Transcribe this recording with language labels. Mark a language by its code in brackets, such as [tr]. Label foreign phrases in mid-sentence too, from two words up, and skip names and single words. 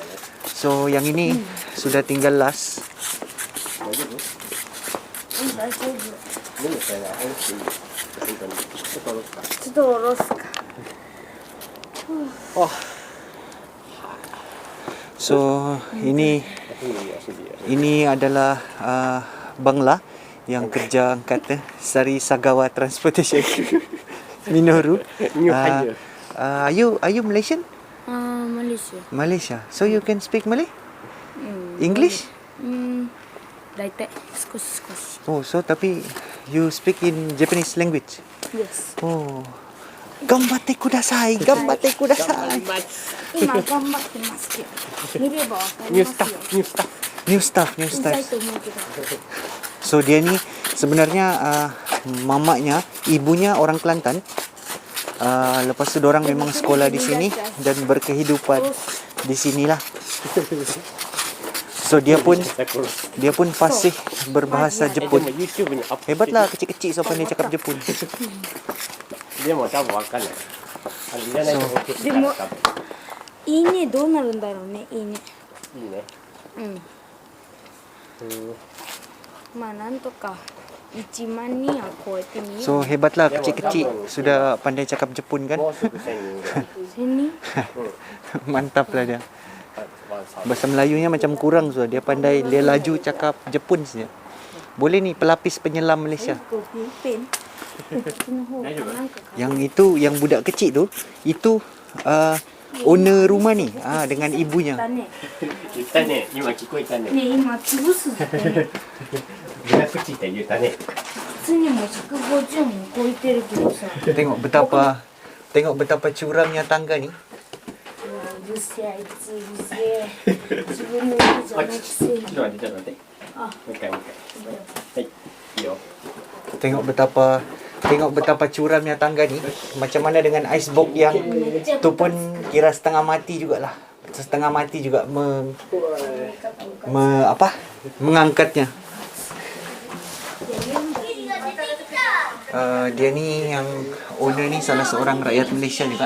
[ms] So yang ini sudah tinggal last. So ini adalah Bangla yang kerja angkat Sari Sagawa Transportation Minoru. [en] Are you Malaysian? Malaysia. Malaysia. So you can speak Malay? English? [ja] 大体少し少し。 [en] Oh, so tapi you speak in Japanese language? Yes. Oh. [ja] 頑張ってください、頑張ってください. 今頑張ってますけど、見ればわかりますよ。 [en] New staff. [ja] うざいと思うけど。 [ms] So dia ni sebenarnya mamanya, ibunya orang Kelantan. Lepas tu dorang memang sekolah di sini dan berkehidupan di sinilah. So dia pun fasih berbahasa Jepun. Hebatlah kecil-kecil so pandai cakap Jepun. [ja] でも多分わかんない。いらないと思ってでもいいねどうなるんだろうね。いいね。いいね。まあなんとか1万人は超えてみよう。 [ms] So hebatlah kecil-kecil sudah pandai cakap Jepun kan. [ja] もうすぐ1000人ぐらい。 1000人 [ms] Mantap lah dia. Bahasa Melayunya macam kurang so dia pandai, dia laju cakap Jepun saja. Boleh ni pelapis penyelam Malaysia. [ja] こうペンこっちの方かなんかか [ms] Yang itu, yang budak kecil tu, itu owner rumah ni, dengan ibunya. [ja] だね。言ったね。今聞こえたね。ね今潰すってね。ブラックチーって言ったね。普通にも150も超えてるけどさ。 [ms] Tengok betapa curamnya tangga ni. [ja] うるせえあいつうるせえ。自分の家じゃなくせえ。ちょっと待って、ちょっと待って。あ、もう一回もう一回。はい。いいよ。 [ms] Tengok betapa curamnya tangga ni. Macam mana dengan icebox yang tu pun kira setengah mati jugalah. Setengah mati juga mengangkatnya. Dia ni yang owner ni salah seorang rakyat Malaysia juga.